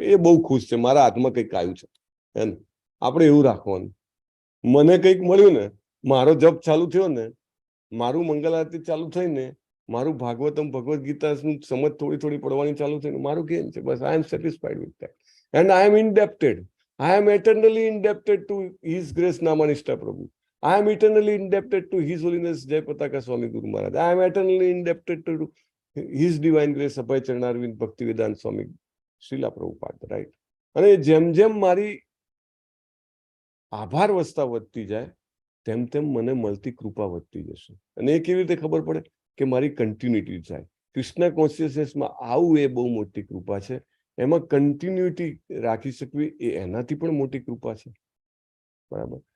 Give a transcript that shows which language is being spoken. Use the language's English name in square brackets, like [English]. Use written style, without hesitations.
[Gujarati] એ બહુ ખુશ છે, મારા હાથમાં કંઈક આવ્યું છે, એમ. આપણે એવું રાખવાનું. મને કંઈક મળ્યું ને, મારો જપ ચાલુ થયો ને, મારું મંગલ આરતી ચાલુ થઈને, મારું ભાગવતમ, ભગવદ્ ગીતાનું સમજ થોડી થોડી પડવાની ચાલુ થઈને મારું કેમ છે, બસ આઈ એમ satisfied with that. [English] And I am indebted. I am eternally indebted to His Grace Namanishta Prabhu. I am eternally indebted to His Holiness Jayapataka Swami Guru Maharaj. I am eternally indebted to His Divine Grace Abhay Charanarvind Bhaktivedanta Swami Srila Prabhupada, right? [Gujarati] અને જેમ જેમ મારી આભાર વસ્તા વધતી જાય તેમ તેમ મને મળતી કૃપા વધતી જશે. અને એ કેવી રીતે ખબર પડે? કે મારી કન્ટિન્યુટી જાય. કૃષ્ણ કોન્શિયસનેસમાં આવું એ બહુ મોટી કૃપા છે. એમાં કન્ટિન્યુટી રાખી શકવી એ એનાથી પણ મોટી કૃપા છે, બરાબર.